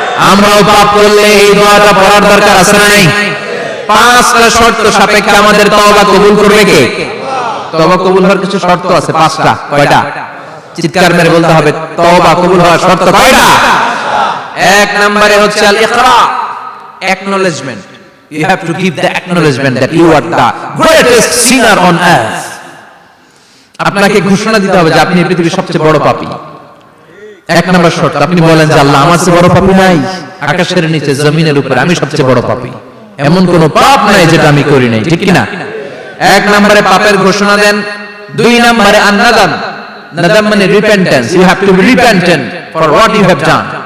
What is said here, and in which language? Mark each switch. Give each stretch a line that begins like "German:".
Bangla: আমরাও পাপ করলে এই দোয়াটা পড়ার দরকার আছে না নাই? পাঁচটা শর্ত সাপেক্ষে আমাদের তওবা কবুল করবে কে? তওবা কবুল হওয়ার কিছু শর্ত আছে, পাঁচটা। কয়টা? চিৎকার মেরে বলতে হবে, তওবা কবুল হওয়ার শর্ত কয়টা? এক নম্বরে হচ্ছে আল ইকরা, acknowledgement.
English: You have to give the acknowledgement that you are the greatest sinner on earth.
Bangla: আপনাকে ঘোষণা দিতে হবে যে আপনি পৃথিবীর সবচেয়ে বড় পাপী। এক নম্বর শর্ত, আপনি বলেন যে আল্লাহ, আমার চেয়ে বড় পাপী নাই, আকাশের নিচে জমিনের উপরে আমি সবচেয়ে বড় পাপী, এমন কোন পাপ নাই যেটা আমি করি নাই, ঠিক কি না? এক নম্বরে পাপের ঘোষণা দেন। দুই নম্বরে আন-নাদাম, নাদাম মানে repentance,
English: You have to be repentant for what you have done.